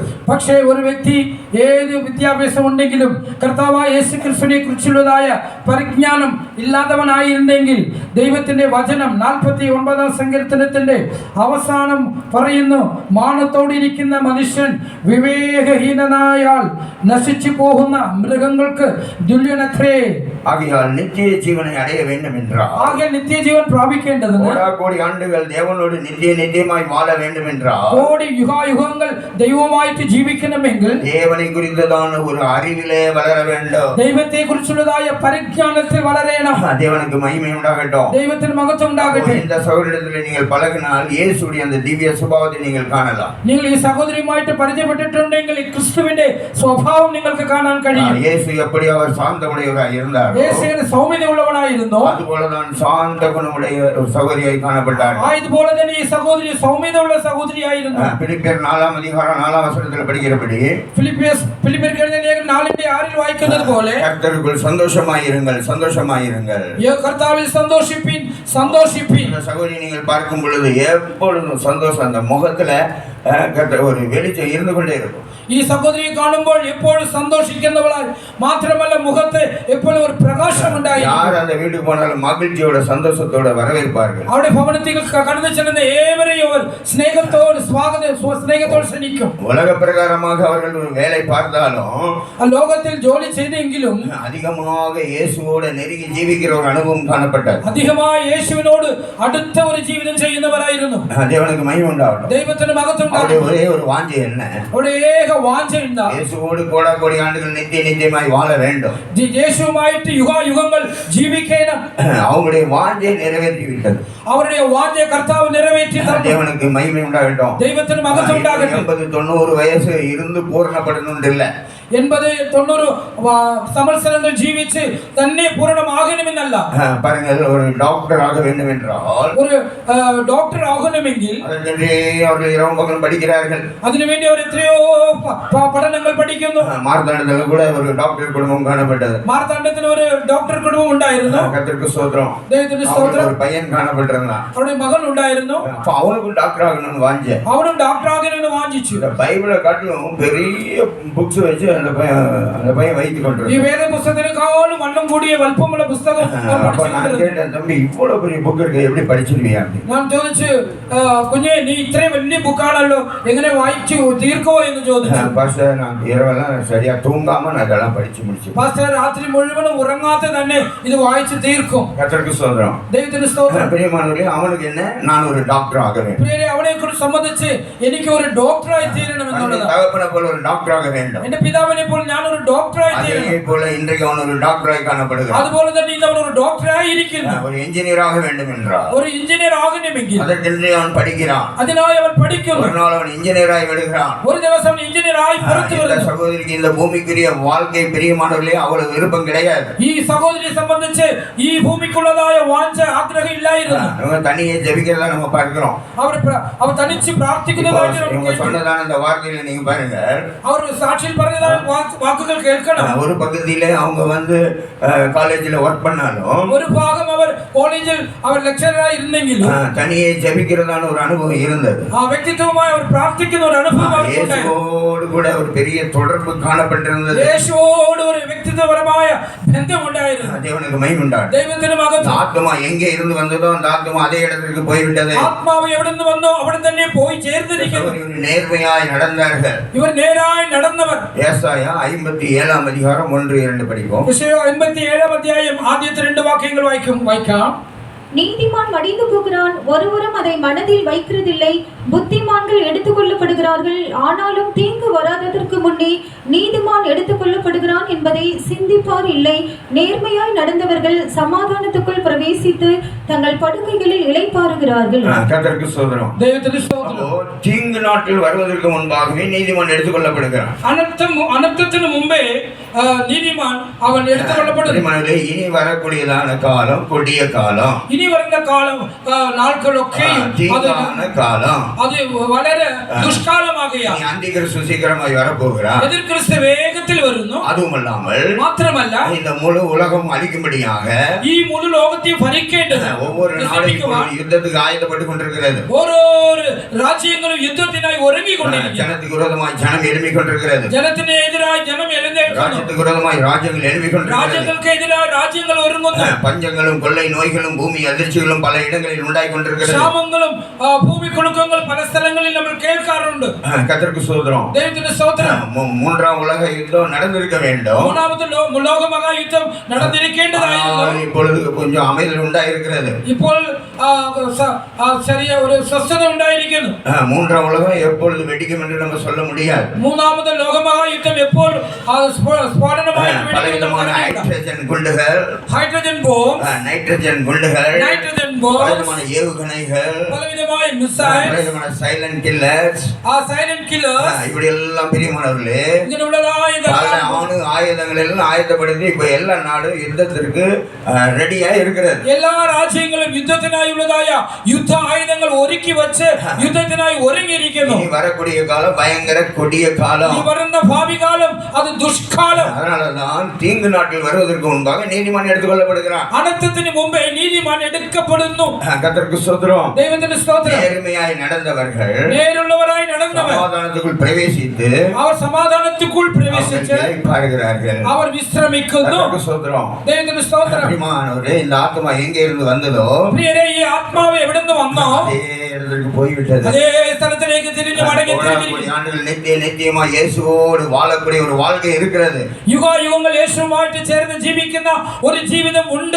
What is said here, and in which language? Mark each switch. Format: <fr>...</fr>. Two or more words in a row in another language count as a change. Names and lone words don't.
<ml>പക്ഷേ ഒരു വ്യക്തി ഏത് വിദ്യാഭ്യാസം ഉണ്ടെങ്കിലും കർത്താവായ യേശു ക്രിസ്തുവിനെ കുറിച്ചുള്ളതായ പരിജ്ഞാനം ഇല്ലാത്തവനായിരുന്നെങ്കിൽ ദൈവത്തിന്റെ വചനം 49ആം സങ്കീർത്തനത്തിന്റെ അവസാനം പറയുന്നു, മാനത്തോടിരിക്കുന്ന മനുഷ്യൻ വിവേകഹീനനായാൽ നശിച്ചു പോകുന്ന മൃഗങ്ങൾക്ക് തുല്യനത്രേ.</ml> <ta>ஆகையால் நித்திய ஜீவனை அடைய வேண்டும் என்றால்,</ta> <ml>ആകെ നിത്യജീവൻ പ്രാപിക്കേണ്ടതിന്</ml> <ta>கோடி ஆண்டுகள் தேவனோடு நித்தியமாய் வாழ வேண்டும் என்றால், கோடி யுகாயுகங்கள்</ta> <ml>ദൈവമായിട്ട് ജീവിക്കണമെങ്കിൽ</ml> <ta>தேவனை குறித்ததான ஒரு அறிவிலே வளர வேண்டும்.</ta> <ml>ദൈവത്തെ കുറിച്ചുള്ളതായ പരിജ്ഞാനത്തിൽ വളരണം.</ml> <ta>தேவனுக்கு மகிமை உண்டாகட்டும்,</ta> <ml>ദൈവത്തിന് മഹത്വം ഉണ്ടാകട്ടെ.</ml> <ta>இந்த சகோதரத்தில் நீங்கள் பழகினால் இயேசுடைய அந்த திவ்ய சுபாவத்தை நீங்கள் காணலாம்.</ta> <ml>നിങ്ങൾ ഈ സഹോദരിയുമായിട്ട് പരിചയപ്പെട്ടിട്ടുണ്ടെങ്കിൽ ഈ ക്രിസ്തുവിന്റെ സ്വഭാവം നിങ്ങൾക്ക് കാണാൻ കഴിയും.</ml> <ta>இயேசு எப்படி அவர் சாந்தமுடையவராய் இருந்தார்,</ta> <ml>യേശുവിന് സൗമ്യതയുള്ളവനായിരുന്നു,</ml> <ta>அதுபோலதான் சாந்த குணமுடைய ஒரு சகோதரியாய் காணப்பட்டார்.</ta> <ml>അതുപോലെ തന്നെ ഈ സഹോദരി സൗമ്യതയുള്ള സഹോദരിയായിരുന്നു.</ml> <ta>பிலிப்பியர் 4ஆம் அதிகாரம் 4ஆம் வசனத்தில் படிக்கிறபடி,</ta> <ml>ഫിലിപ്പിയർക്ക് എഴുതിയ ലേഖനം 4:6 വായിക്കുന്നത് പോലെ,</ml> <ta>கர்த்தருக்குள் சந்தோஷமாயிருங்கள், சந்தோஷமாயிருங்கள்.</ta> <ml>കർത്താവിൽ സന്തോഷിപ്പിൻ സന്തോഷിപ്പിൻ.</ml> <ta>இந்த சகோதரி நீங்கள் பார்க்கும் பொழுது எப்பொழுதும் சந்தோஷம், அந்த முகத்துல ஒரு வெளிச்சம் இருந்து கொண்டே இருக்கும்.</ta> <ml>ഈ സഹോദരിയെ കാണുമ്പോൾ എപ്പോഴും സന്തോഷിക്കുന്നവളായി മാത്രമല്ല മുഖത്ത് എപ്പോഴും ഒരു പ്രകാശം ഉണ്ടായിരുന്നു.</ml> <ta>யார் அந்த வீட்டுக்கு போனாலும் மகிழ்ச்சியோட சந்தோஷத்தோட வரவேற்பார்கள்.</ta> <ml>അവിടെ ഭവനത്തിൽ കടന്നു ചെല്ലുന്ന ഏവരെയും അവർ സ്നേഹത്തോട് സ്നേഹത്തോട് ക്ഷണിക്കും.</ml> <ta>உலக பிரகாரமாக அவர்கள் ஒரு வேலை பார்த்தாலும்,</ta> <ml>ലോകത്തിൽ ജോലി ചെയ്തെങ്കിലും</ml> <ta>அதிகமாக இயேசுவோட நெருங்கி ஜீவிக்கிற ஒரு அனுபவம் காணப்பட்டது.</ta> <ml>അധികമായി യേശുവിനോട് അടുത്ത ഒരു ജീവിതം ചെയ്യുന്നവരായിരുന്നു.</ml> <ta>தேவனுக்கு மகிமை உண்டாகட்டும்.</ta> <ml>ദൈവത്തിന് മഹത്വം ഉണ്ടാകട്ടെ.</ml> <ta>ஒரே ஒரு வாஞ்சை என்ன,</ta> <ml>അവിടെ ഏക വാഞ്ച എന്താ?</ml> <ta>இயேசுவோடு கோடி ஆண்டுகள் நித்தியமாய் வாழ வேண்டும்.</ta> <ml>യേശുവുമായിട്ട് യുഗായുഗങ്ങൾ ജീവിക്കണം.</ml> <ta>அவங்களுடைய வாஞ்சை நிறைவேற்றி விட்டது.</ta> <ml>അവരുടെ വാഞ്ച കർത്താവ് നിറവേറ്റി തന്നു.</ml> <ta>தேவனுக்கு மகிமை உண்டாகட்டும்.</ta> <ml>ദൈവത്തിന് മഹത്വം ഉണ്ടാകട്ടെ. 80-90 വയസ്സ് இருந்து പൂർണ്ണപ്പെടുന്നുണ്ടില്ല. 80-90 സംവത്സരങ്ങൾ ജീവിച്ച് തന്നെ പൂർണ്ണമാകണമെന്നല്ല.</ml> <ta>பாருங்கள், ஒரு டாக்டர் ஆக வேண்டும் என்றால்,</ta> <ml>ഒരു ഡോക്ടർ ആകണമെങ്കിൽ</ml> <ta>அவர்கள் இரவு பகலும் படிக்கிறார்கள்.</ta> <ml>അതിനുവേണ്ടി അവർ എത്രയോ പഠനങ്ങൾ പഠിക്കുന്നു.</ml> <ta>மார்த்தாண்டத்தில் கூட ஒரு டாக்டர் குடும்பம் காணப்பட்டது.</ta> <ml>മാർത്താണ്ഡത്തിൽ ഒരു ഡോക്ടർ കുടുംബം ഉണ്ടായിരുന്നു.</ml> <ta>கர்த்தருக்கு ஸ்தோத்திரம்.</ta> <ml>ദൈവത്തിന് സ്തോത്രം.</ml> <ta>ஒரு பையன் காணப்பட்டிருந்தான்.</ta> <ml>അവരുടെ മകൻ ഉണ്ടായിരുന്നു.</ml> <ta>அப்ப அவனுக்கும் டாக்டர் ஆகணும்னு வாஞ்ச.</ta> <ml>അവനും ഡോക്ടർ ആകണമെന്ന് വാഞ്ചിച്ചു.</ml> <ta>இந்த பைபிளை காட்டிலும் பெரிய புக்ஸ் வச்சு அந்த பையன் வைத்துக்</ta> <ml>ഈ</ml> <ta>கொண்டிருந்தான்.</ta> <ml>വേദ പുസ്തകത്തിനെ</ml> <ta>காலம் வண்ணம் கூடிய வல்பமுள்ள புஸ்தகம் நான் அப்ப படிச்சுட்டு நான் இருந்தேன். கேட்டேன், தம்பி இவ்வளவு பெரிய புக் இருக்கு எப்படி படிச்சிருவியா அப்படின்னு.</ta> <ml>ഞാൻ ചോദിച്ചു കുഞ്ഞെ നീ ഇത്രയും വലിയ ബുക്കാണല്ലോ എങ്ങനെ വായിച്ചു തീർക്കുമോ എന്ന് ചോദിച്ചു.</ml> <ta>பாஸ்டர் நான் இரவெல்லாம் சரியா தூங்காம நான் இதெல்லாம் படிச்சு முடிச்சு.</ta> <ml>പാസ്റ്റർ രാത്രി മുഴുവനും ഉറങ്ങാതെ തന്നെ ഇത് വായിച്ചു തീർക്കും.</ml> <ta>கர்த்தருக்கு ஸ்தோத்திரம்.</ta> <ml>ദൈവത്തിന് സ്തോത്രം.</ml> <ta>பிரியமானவர்களே, அவனுக்கு என்ன, நான் ஒரு டாக்டர் ஆக வேண்டும்.</ta> <ml>പ്രിയരെ, അവനെ കുറിച്ച് സംബന്ധിച്ച് എനിക്ക് ഒരു ഡോക്ടറായി തീരണം എന്നുള്ളതാണ്.</ml> <ta>தகப்பனை போல ஒரு டாக்டர் ஆக வேண்டும்.</ta> <ml>എന്റെ പിതാവിനെ പോലെ ഞാൻ ഒരു ഡോക്ടറായി തീരണം.</ml> <ta>அதே போல இன்றைக்கு அவன் ஒரு டாக்டராய் காணப்படுகிறான்.</ta> <ml>അതുപോലെ തന്നെ ഇന്ന് അവൻ ഒരു ഡോക്ടറായി ഇരിക്കുന്നു.</ml> <ta>ஒரு என்ஜினியர் ஆக வேண்டும் என்றார்.</ta> <ml>ഒരു എഞ്ചിനീയർ ആകണമെങ്കിൽ</ml> <ta>அதற்கென்றே அவன் படிக்கிறான்.</ta> <ml>അതിനായി അവൻ പഠിക്കുന്നു.</ml> <ta>ஒரு நாள் அவன் என்ஜினியராய் விடுகிறான்.</ta> <ml>ഒരു ദിവസം എഞ്ചിനീയറായി പുറത്തു</ml> <ta>இந்த</ta> <ml>വരുന്നു.</ml> <ta>சகோதரிக்கு இந்த பூமிக்குரிய வாழ்க்கை பிரியமானவர்களே அவ்வளவு விருப்பம் கிடையாது.</ta> <ml>ഈ സഹോദരിയെ സംബന്ധിച്ച് ഈ ഭൂമിക്കുള്ളതായ വാഞ്ച ആഗ്രഹം ഇല്ലായിരുന്നു.</ml> <ta>நம்ம தனியே ஜெபிக்கிறதா நம்ம பார்க்கிறோம்.</ta> <ml>അവർ തനിച്ച് പ്രാർത്ഥിക്കുന്നതായിട്ട്</ml> <ta>இவங்க சொன்னதான இந்த வார்த்தையில நீங்க பாருங்க,</ta> <ml>അവർ സാക്ഷിയിൽ പറഞ്ഞതായ വാക്കുകൾ കേൾക്കണം.</ml> <ta>ஒரு பகுதியில அவங்க வந்து காலேஜ்ல ஒர்க் பண்ணாலும்</ta> <ml>ഒരു ഭാഗം അവർ കോളേജിൽ അവർ ലെക്ചററായി ഇരുന്നെങ്കിലും</ml> <ta>தனியே ஜெபிக்கிறதான ஒரு அனுபவம் இருந்தது.</ta> <ml>ആ വ്യക്തിത്വമായി അവർ പ്രാർത്ഥിക്കുന്ന ഒരു അനുഭവം അവർക്കുണ്ടായിരുന്നു.</ml> <ta>இயேசுவோடு கூட ஒரு பெரிய தொடர்பு காணப்பட்டிருந்தது.</ta> <ml>യേശുവോട് ഒരു വ്യക്തിത്വപരമായ ബന്ധമുണ്ടായിരുന്നു.</ml> <ta>தேவனுக்கு மகிமை உண்டாகும்.</ta> <ml>ദൈവത്തിന് മഹത്വം.</ml> <ta>ஆத்மா எங்கே இருந்து வந்ததோ அந்த ஆத்மா அதே இடத்திற்கு போய்விட்டது.</ta> <ml>ആത്മാവ് എവിടെ നിന്ന് വന്നോ അവിടെ തന്നെ പോയി ചേർന്നിരിക്കുന്നു.</ml> <ta>இவர்கள் நேர்மையாய் நடந்தார்கள்.</ta> <ml>ഇവർ നേരായി നടന്നവർ.</ml> <ta>ஏசாயா 57 அதிகாரம் 1-2 படிப்போம்.</ta> <ml>57 അധ്യായം ആദ്യത്തെ 2 വാക്യങ്ങൾ വായിക്കാം.</ml> <ta>நீதிமான் மடிந்து போகிறான், ஒருவரும் அதை மனதில் வைக்கிறதில்லை. புத்திமான்கள் எடுத்துக்கொள்ளப்படுகிறார்கள், ஆனாலும் தீங்கு வராததற்கு முன்னே நீதிமான் எடுத்துக்கொள்ளப்படுகிறான் என்பதை சிந்திப்பார் இல்லை. நேர்மையாய் நடந்தவர்கள் சமாதானத்துக்குள் பிரவேசித்து தங்கள் படுக்கைகளில் இளைப்பாறுகிறார்கள். கர்த்தருக்கு ஸ்தோத்திரம்.</ta> <ml>ദൈവത്തിന് സ്തോത്രം.</ml> <ta>தீங்கு நாட்கள் வருவதற்கு முன்பாகவே நீதிமான் எடுத்துக்கொள்ளப்படுகிறான்.</ta> <ml>അനർത്ഥത്തിന് മുമ്പേ നീതിമാൻ അവൻ എടുത്തുകൊള്ളപ്പെടുന്നു.</ml> <ta>இனி வரக்கூடியதான காலம் கொடிய காலம்.</ta> <ml>ഇനി വരുന്ന കാലം നാൾകളൊക്കെയും</ml> <ta>காலம்</ta> <ml>അത് വളരെ ദുഷ്കാലമാകുകയാണ്.</ml> <ta>അന്തിക്രിസ്തു சீக்கிரமாய் வரப்போகிறார்.</ta> <ml>എതിർ ക്രിസ്തു വേഗത്തിൽ വരുന്നു. അതുമല്ലാமல் മാത്രമല്ല</ml> <ta>இந்த முழு உலகம் அழிக்கும்படியாக</ta> <ml>ഈ മുഴു ലോകത്തെയും ഭരിക്കേണ്ടത്</ml> <ta>ஒவ்வொரு நாடும் யுத்தத்துக்கு ஆயத்தப்பட்டுக் கொண்டிருக்கிறது.</ta> <ml>ഓരോ രാജ്യങ്ങളും യുദ്ധത്തിനായി ഒരുങ്ങിക്കൊണ്ടിരിക്കുന്നു.</ml> <ta>ஜனத்துக்கு விரோதமாய் ஜனம் எழும்பிக் கொண்டிருக்கிறது.</ta> <ml>ജനത്തിന് എതിരായി ജനം എഴുന്നേൽക്കുന്നു.</ml> <ta>ராஜ்யத்துக்கு விரோதமாய் ராஜ்யங்கள் எழும்பிக் கொண்டிருக்கிறது.</ta> <ml>രാജ്യങ്ങൾക്ക് എതിരായി രാജ്യങ്ങൾ ഒരുങ്ങുന്നു.</ml> <ta>பஞ்சங்களும் கொள்ளை நோய்களும் பூமி அதிர்ச்சிகளும் பல இடங்களில் உண்டாய் கொண்டிருக்கிறது.</ta> <ml>ക്ഷാമങ്ങളും ഭൂമികുലുക്കങ്ങളും പല സ്ഥലങ്ങളിൽ നമ്മൾ കേൾക്കാറുണ്ട്.</ml> <ta>கர்த்தருக்கு ஸ்தோத்திரம்.</ta> <ml>ദൈവത്തിന്റെ സ്തോത്രം.</ml> <ta>மூன்றாம் உலக யுத்தம் நடந்திருக்க வேண்டும்.</ta> <ml>മൂന്നാമത്തെ ലോകമഹായുദ്ധം നടന്നിരിക്കേണ്ടതായിരുന്നു.</ml> <ta>இப்பொழுது கொஞ்சம் அமைதல் உண்டாயிருக்கிறது.</ta> <ml>ഇപ്പോൾ ചെറിയ ഒരു സ്വസ്ഥത ഉണ്ടായിരിക്കുന്നു.</ml> <ta>மூன்றாம் உலகம் எப்பொழுது வெடிக்கும் என்று நம்ம சொல்ல முடியாது.</ta> <ml>മൂന്നാമത്തെ ലോകമഹായുദ്ധം എപ്പോൾ സ്ഫോടനമായി</ml> <ta>பலவிதமான ஹைட்ரஜன் குண்டுகள்,</ta> <ml>ഹൈഡ്രജൻ ബോംബ്,</ml> <ta>நைட்ரஜன் குண்டுகள்,</ta> <ml>നൈട്രജൻ ബോംബ്,</ml> <ta>பலவிதமான ஏவுகணைகள்,</ta> <ml>പലവിധമായ മിസൈൽസ്,</ml> <ta>பலவிதமான சைலண்ட் கில்லர்ஸ்,</ta> <ml>സൈലന്റ് കില്ലേഴ്സ്,</ml> <ta>இப்படி எல்லாம் பிரியமானவர்களே</ta> <ml>ഇങ്ങനെയുള്ളതായ</ml> <ta>பல ஆயுதங்கள் எல்லாம் ஆயத்தப்படுத்தி இப்ப எல்லா நாடும் யுத்தத்திற்கு ரெடியா இருக்கிறது.</ta> <ml>എല്ലാ രാജ്യങ്ങളും യുദ്ധത്തിനായുള്ളതായ യുദ്ധ ആയുധങ്ങൾ ഒരുക്കി വെച്ച് യുദ്ധത്തിനായി ഒരുങ്ങിയിരിക്കുന്നു.</ml> <ta>இனி வரக்கூடிய காலம் பயங்கர கொடிய காலம்.</ta> <ml>ഈ വരുന്ന ഭാവി കാലം അത് ദുഷ്കാലം.</ml> <ta>அதனாலதான் தீங்கு நாட்கள் வருவதற்கு முன்பாக நீதிமான் எடுத்துக்கொள்ளப்படுகிறான்.</ta> <ml>അനർത്ഥത്തിന് മുമ്പേ നീതിമാൻ എടുക്കപ്പെടുന്നു.</ml> <ta>கர்த்தருக்கு ஸ்தோத்திரம்.</ta> <ml>ദൈവത്തിന്റെ സ്തോത്രം.</ml> <ta>நேர்மையாய் நடந்தவர்கள்</ta> <ml>നേരുള്ളവരായി നടന്നവർ</ml> <ta>சமாதானத்துக்குள் பிரவேசித்து</ta> <ml>അവർ സമാധാനത്തിക്കുள் പ്രവേശിച്ച്</ml> <ta>பாருகிறார்கள்.</ta> <ml>അവർ വിശ്രമിക്കുന്നു.</ml> <ta>கர்த்தருக்கு ஸ்தோத்திரம்.</ta> <ml>ദൈവത്തിന്റെ സ്തോത്രം.</ml> <ta>பிரியமானவரே, இந்த ஆத்மா எங்கே இருந்து வந்ததோ</ta> <ml>പ്രിയരേ, ഈ ആത്മാവ് എവിടെ നിന്ന് വന്നോ</ml> <ta>அதே இடத்திற்கு போய்விட்டது.</ta> <ml>അതേ സ്ഥലത്തിലേക്ക് തിരിഞ്ഞു മടങ്ങി</ml> <ta>ஆண்டுகள் நித்தியமா இயேசுவோடு வாழக்கூடிய ஒரு வாழ்க்கை இருக்கிறது.</ta> <ml>യുഗായുഗങ്ങൾ യേശുവുമായിട്ട് ചേർന്ന് ജീവിക്കുന്ന ഒരു ജീവിതം ഉണ്ട്.</ml>